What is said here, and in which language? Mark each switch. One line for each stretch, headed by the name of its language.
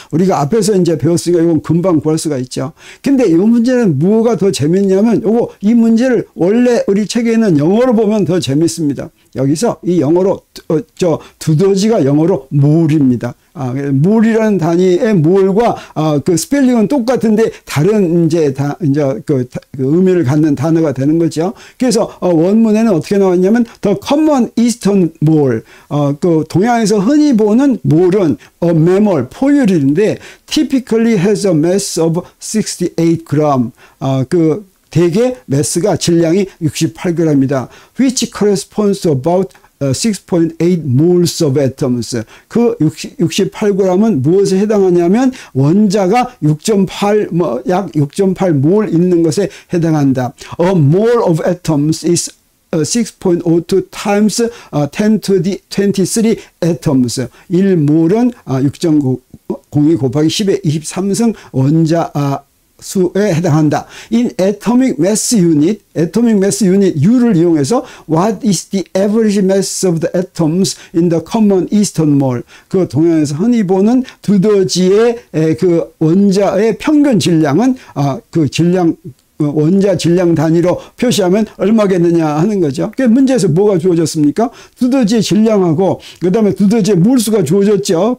Korean: 우리가 앞에서 이제 배웠으니까 이건 금방 구할 수가 있죠. 근데 이 문제는 뭐가 더 재밌냐면 이 문제를 원래 우리 책에는 영어로 보면 더 재밌습니다. 여기서 이 영어로 두더지가 영어로 몰입니다. 몰이라는 단위의 몰과 그 스펠링은 똑같은데 다른 그 의미를 갖는 단어가 되는 거죠. 그래서 원문에는 어떻게 나왔냐면
English: The common eastern mole,
Korean: 그 동양에서 흔히 보는 몰은 mammal 포유류인데
English: typically has a mass of 68g.
Korean: 그 대개 매스가 질량이 68g이다.
English: which corresponds to about 6.8 moles of atoms.
Korean: 그 68g은 무엇에 해당하냐면 원자가 6.8, 약 6.8몰 있는 것에 해당한다.
English: A mole of atoms is 6.02 times 10 to the 23 atoms.
Korean: 1몰은 6.02 곱하기 10의 23승 원자 수에 해당한다.
English: In atomic mass unit,
Korean: U를 이용해서
English: what is the average mass of the atoms in the common eastern mole?
Korean: 그 동양에서 흔히 보는 두더지의 그 원자의 평균 질량은 그 질량 원자 질량 단위로 표시하면 얼마겠느냐 하는 거죠. 그 문제에서 뭐가 주어졌습니까? 두더지의 질량하고 그 다음에 두더지의 몰수가 주어졌죠.